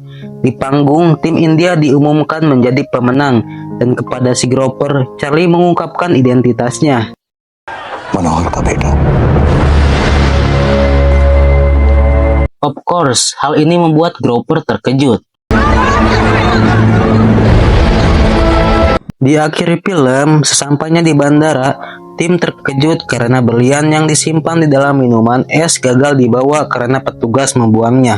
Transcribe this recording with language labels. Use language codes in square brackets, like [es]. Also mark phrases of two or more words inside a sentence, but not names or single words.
[id] Di panggung, tim India diumumkan menjadi pemenang, dan kepada si Groper, Charlie mengungkapkan identitasnya. [hi] मनोहर का बेटा। [en] Of course, [id] hal ini membuat Groper terkejut. Di akhir film, sesampainya di bandara, tim terkejut karena berlian yang disimpan di dalam minuman es gagal dibawa karena petugas membuangnya.